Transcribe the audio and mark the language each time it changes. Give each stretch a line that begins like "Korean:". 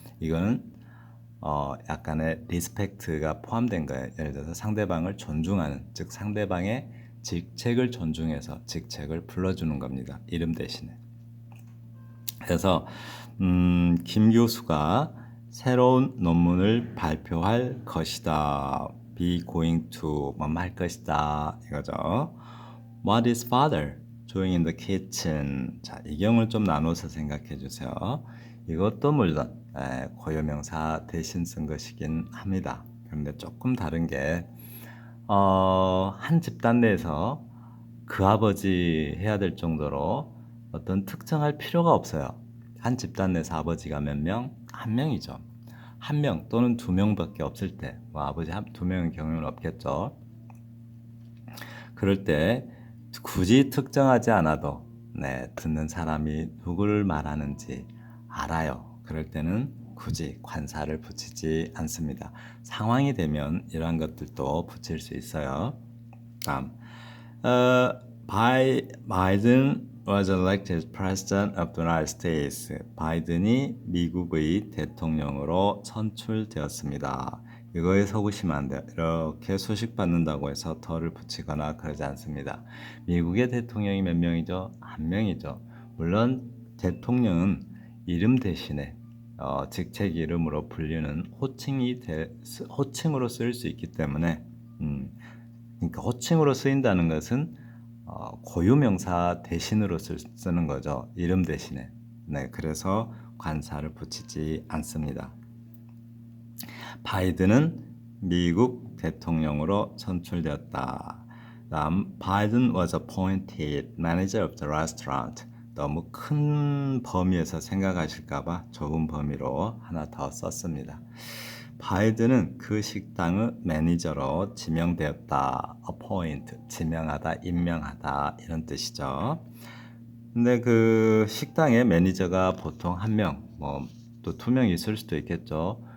Korean: 이거는 약간의 리스펙트가 포함된 거예요. 예를 들어서 상대방을 존중하는, 즉 상대방의 직책을 존중해서 직책을 불러주는 겁니다. 이름 대신에. 그래서 김 교수가 새로운 논문을 발표할 것이다.
English: Be going to
Korean: 할 것이다. 이거죠.
English: What is father doing in the kitchen?
Korean: 자, 이 경우를 좀 나눠서 생각해 주세요. 이것도 물론 고유명사 대신 쓴 것이긴 합니다. 그런데 조금 다른 게 한 집단 내에서 그 아버지 해야 될 정도로 어떤 특정할 필요가 없어요. 한 집단 내에서 아버지가 몇 명? 한 명이죠. 한 명 또는 두 명밖에 없을 때, 아버지 두 명의 경우는 없겠죠. 그럴 때 굳이 특정하지 않아도 듣는 사람이 누구를 말하는지 알아요. 그럴 때는 굳이 관사를 붙이지 않습니다. 상황이 되면 이러한 것들도 붙일 수 있어요. 다음,
English: Biden was elected president of the United States.
Korean: 바이든이 미국의 대통령으로 선출되었습니다. 이거에 속으시면 안 돼요. 이렇게 소식 받는다고 해서 덜을 붙이거나 그러지 않습니다. 미국의 대통령이 몇 명이죠? 한 명이죠. 물론 대통령은 이름 대신에 직책 이름으로 불리는 호칭으로 쓰일 수 있기 때문에 그러니까 호칭으로 쓰인다는 것은 고유명사 대신으로 쓰는 거죠. 이름 대신에. 네, 그래서 관사를 붙이지 않습니다. 바이든은 미국 대통령으로 선출되었다.
English: 다음, Biden was appointed manager of the restaurant.
Korean: 너무 큰 범위에서 생각하실까봐 좁은 범위로 하나 더 썼습니다. 바이든은 그 식당의 매니저로 지명되었다. appoint, 지명하다, 임명하다 이런 뜻이죠. 근데 그 식당의 매니저가 보통 한 명, 뭐 또 두 명 있을 수도 있겠죠.